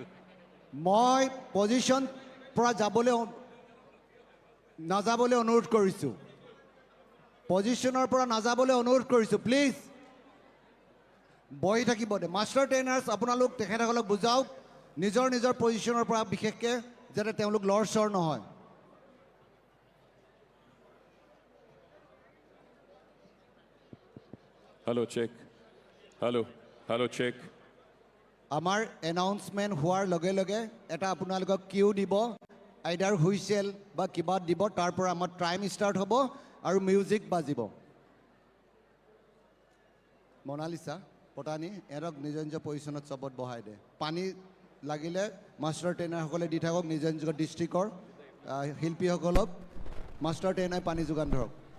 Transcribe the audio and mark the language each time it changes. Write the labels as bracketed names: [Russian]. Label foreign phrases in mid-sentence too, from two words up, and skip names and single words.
[Assamese] মই পজিশ্যন পৰা যাবলৈ নাযাবলৈ অনুৰোধ কৰিছোঁ পজিশ্যনৰ পৰা নাযাবলৈ অনুৰোধ কৰিছোঁ প্লিজ বহি থাকিব দে [English] master trainers [Assamese] আপোনালোক তেখেতসকলক বুজাওক নিজৰ নিজৰ পজিশ্যনৰ পৰা বিশেষকৈ যাতে তেওঁলোক লৰচৰ নহয় [English] Hello, check. Hello. Hello, check. [Assamese] আমাৰ এনাউন্সমেণ্ট হোৱাৰ লগে লগে এটা আপোনালোকক কিউ দিব আইডাৰ হুইচেল বা কিবা দিব তাৰ পৰা আমাৰ [English] time start [Assamese] হ'ব আৰু মিউজিক বাজিব মনালিসা পটানি এৰক নিজ নিজ পজিশ্যনত চবত বহাই দে পানী লাগিলে [English] master trainers [Assamese] দি থাকক নিজ নিজ ডিষ্ট্ৰিক্টৰ শিল্পীসকলক মাষ্টাৰ ট্ৰেইনাৰে পানী যোগান ধৰক